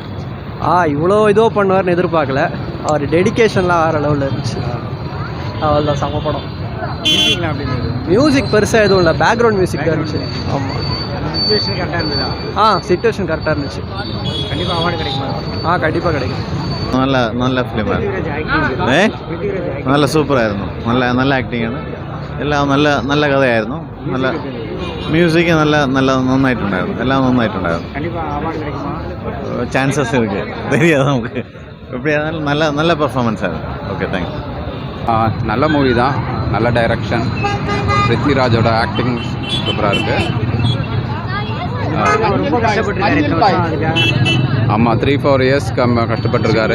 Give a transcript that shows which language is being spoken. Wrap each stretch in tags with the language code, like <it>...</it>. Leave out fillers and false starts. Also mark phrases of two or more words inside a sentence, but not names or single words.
<ta>இவ்வளோ இதுவோ பண்ணுவார்னு எதிர்பார்க்கல. அவர் டெடிக்கேஷன்லாம் வேறு லெவலில் இருந்துச்சு. அவ்வளோதான், செம்ம படம். மியூசிக்லாம் அப்படி இருந்தது? மியூசிக் பெருசாக எதுவும் இல்லை,</ta> <en>background music</en> <ta>தான் இருந்துச்சு. ஆமாம். சிச்சுவேஷன் கரெக்டாக இருந்ததா? சிச்சுவேஷன் கரெக்டாக இருந்துச்சு. கண்டிப்பாக அவார்டு கிடைக்குமா? கண்டிப்பாக கிடைக்கும்.</ta> <ml>നല്ല ഫിലിമായിരുന്നു. നല്ല സൂപ്പറായിരുന്നു. നല്ല ആക്ടിങ്ങാണ്. എല്ലാം നല്ല കഥയായിരുന്നു. നല്ല മ്യൂസിക് നന്നായിട്ടുണ്ടായിരുന്നു. എല്ലാം നന്നായിട്ടുണ്ടായിരുന്നു.</ml> <ta>சான்சஸ் இருக்குது, தெரியாது நமக்கு. எப்படி இருந்தாலும் நல்ல பெர்ஃபார்மன்ஸ் ஆகுது.</ta> <en>okay, thank you.</en> <ta>நல்ல மூவி தான். நல்ல டைரக்ஷன். பிருத்விராஜோட ஆக்டிங் சூப்பராக இருக்குது. ஆமாம், 3-4 இயர்ஸ் கஷ்டப்பட்டுருக்காரு.</ta>